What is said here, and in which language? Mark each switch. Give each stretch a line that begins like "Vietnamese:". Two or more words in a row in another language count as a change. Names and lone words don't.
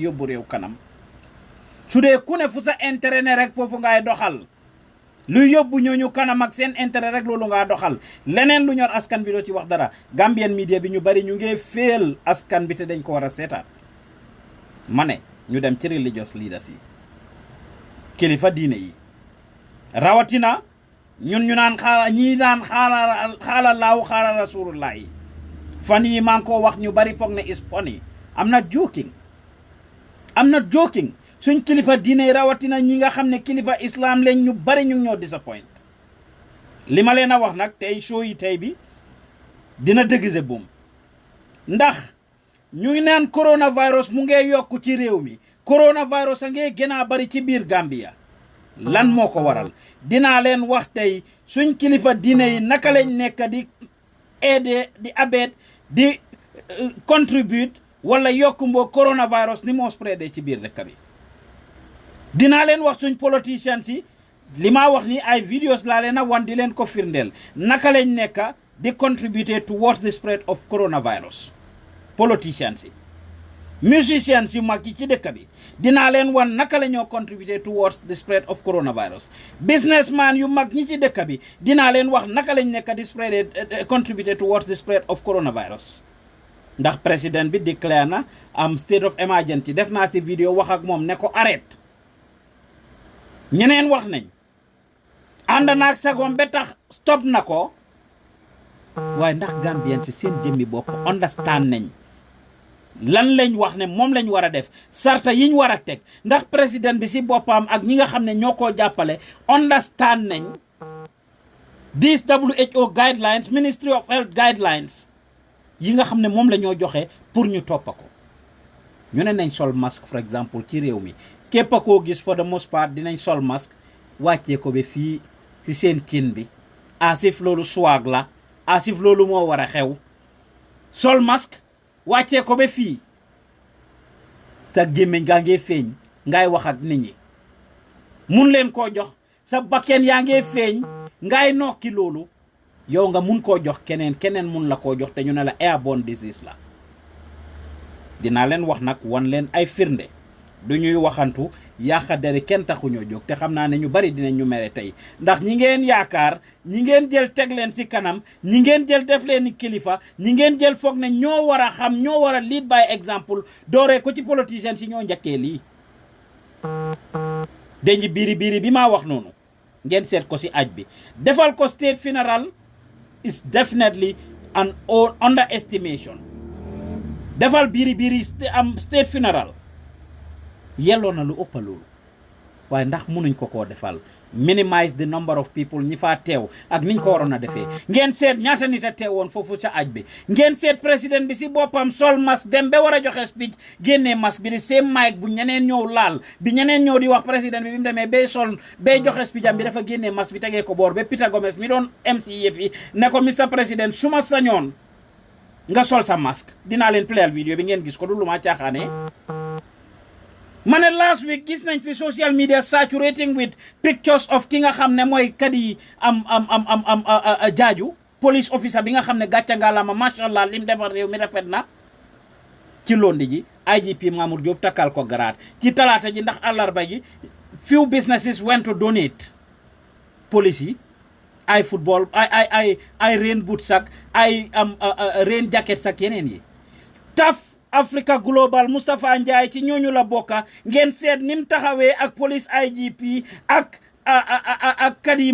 Wolof: yóbbu réew kanam su dee ku ne fu sa intérêt ne rek foofu ngay doxal lu yóbbu ñooñu kanam ak seen intérêt rek loolu ngaa doxal leneen lu ñor askan bi doo ci wax dara
English: Gambian media
Wolof: bi ñu bari ñu ngi féel askan bi te dañ ko war a seetaan ma ne ñu dem ci
English: religious leaders
Wolof: yi kilifa diine yi rawatina ñun ñu naan xaala laahu xaala rasulullah yi fan yi maa ngi koo wax ñu bari foog ne
English: is funny I'm not
Wolof: joking suñ kilifa diine rawatina ñi nga xam ne kilifa islam leen ñu bari ñu ñoo disappoint li ma leen a wax nag tey show yi tey bi dina dëggse boom ndax ñu ngi naan coronavirus mu ngee yokku ci réew mi coronavirus a ngee gën a bari ci biir Gambia lan moo ko waral dinaa leen wax tey suñ kilifa diine yi naka lañ nekk di aider di abeet di contribute wala yokku mboo coronavirus ni moo spreadé ci biir dëkk bi dinaa leen wax suñ politicians yi li ma wax ni ay videos laa leen a wan di leen ko firndeel naka lañ nekk di
English: contribute towards the spread of coronavirus
Wolof: politicians yi musicians yu mag yi ci dëkk bi dinaa leen wan naka la ñoo contribuer
English: towards the spread of coronavirus
Wolof: businessman yu mag ñi ci dëkk bi dinaa leen wax naka lañ nekk di spread contribuer
English: towards the spread of coronavirus
Wolof: ndax président bi déclare na am
English: state of emergency
Wolof: def naa si vidéo wax ak moom ne ko arrête ñeneen wax nañ ànd naag sagom ba tax stop na ko waaye ndax Gambien ci seen jëmmi bopp understand nañ lan lañ wax ne moom lañ war a def sarta yiñ war a teg ndax président bi si boppam ak ñi nga xam ne ñoo koo jàppale understand nañ
English: these WHO guidelines Ministry of Health guidelines
Wolof: yi nga xam ne moom la ñoo joxe pour ñu toppa ko ñu ne nañ sol masque
French: for exemple
Wolof: ci réew mi képp a koo gis
English: for the most part
Wolof: dinañ sol masque wàccee ko ba fii si seen cin bi asif loolu swag la asif loolu moo war a xew sol masque wàccee ko ba fii te gémmiñ gaa ngee feeñ ngay wax ak nit ñi mun leen koo jox sa bakken yaa ngee feeñ ngay nokki loolu yow nga mun koo jox keneen mun la koo jox te ñu ne la
English: airborne disease
Wolof: la dinaa leen wax nag wan leen ay firnde du ñuy waxantu yàqa deri kenn taxuñoo jóg te xam naa ne ñu bari dinañ ñu mere tey ndax ñi ngeen yaakaar ñi ngeen jël teg leen ci kanam ñi ngeen jël def leen ni kilifa ñi ngeen jël foog ne ñoo war a xam ñoo war a
English: lead by example
Wolof: dooree ko ci politicien si ñoo njëkkee lii dañu biiri bi maa wax noonu ngeen seet ko ci aj bi defal ko
English: state funeral is definitely an underestimation
Wolof: defal biiri am
English: state funeral
Wolof: yelloo na lu ëpp loolu waaye ndax munuñ ko koo defal
English: minimize the number of people
Wolof: ñi faa teew ak niñ ko waroon a defee ngeen seet ñaata nit a teewoon foofu ca aj bi ngeen seet président bi si boppam sol masque dem ba war a joxe speech génnee masque bi di seen mic bu ñeneen ñëw laal bi ñeneen ñëw di wax président bi mu demee bay sol bay joxe speech am bi dafa génnee masque bi tegee ko boor ba Peter Gomez mi doon MC yëf yi ne ko Mr Président su ma sañoon nga sol sa masque dinaa leen playal vidéo bi ngeen gis ko du lu ma caaxaanee ma ne
English: last week
Wolof: gis nañ fi
English: social media saturating with pictures of
Wolof: ki nga xam ne mooy kadi am jaaju police officer bi nga xam ne gàcca ngalaama
Arabic: ما شاء الله
Wolof: lim defar réew mi rafet na ci londi ji IGP Mamour Diop takkal ko garaat ci talaata ji ndax àllarba ji few businesses
English: went to donate
Wolof: police yi ay football ay
English: rain boots
Wolof: ak ay
English: rain jackets
Wolof: ak yeneen yi taf Africa Global Moustapha Njie ci ñooñu la bokka ngeen seet nim taxawee ak police IGP ak kadi